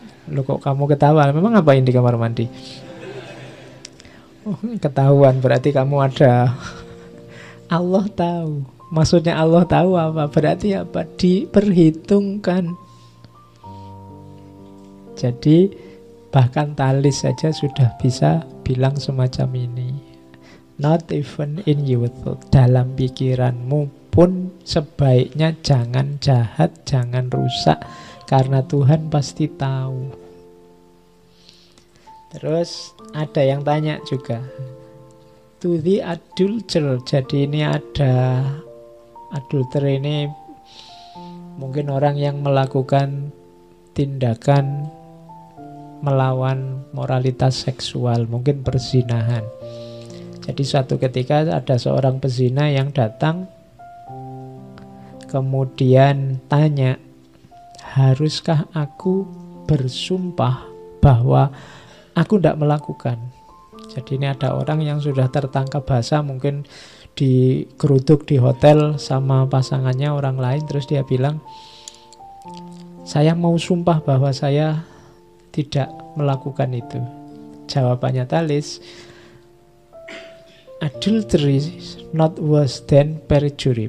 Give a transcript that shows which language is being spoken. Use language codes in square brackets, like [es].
[id] Loh kok kamu ketawa? Memang ngapain di kamar mandi? Oh, ketahuan berarti kamu ada. Allah tahu. Maksudnya Allah tahu apa? Berarti apa? Diperhitungkan. Jadi bahkan Talis saja sudah bisa bilang semacam ini. [en] Not even in your thought. [id] Dalam pikiranmu pun sebaiknya jangan jahat, jangan rusak, karena Tuhan pasti tahu. Terus ada yang tanya juga, [en] to the adulterer. [id] Jadi ini ada adulterer, ini mungkin orang yang melakukan tindakan melawan moralitas seksual, mungkin perzinahan. Jadi suatu ketika ada seorang pezina yang datang, kemudian tanya, haruskah aku bersumpah bahwa aku tidak melakukan? Jadi ini ada orang yang sudah tertangkap basah, mungkin digeruduk di hotel sama pasangannya orang lain, terus dia bilang, saya mau sumpah bahwa saya tidak melakukan itu. Jawabannya Talis, [en] adultery is not worse than perjury.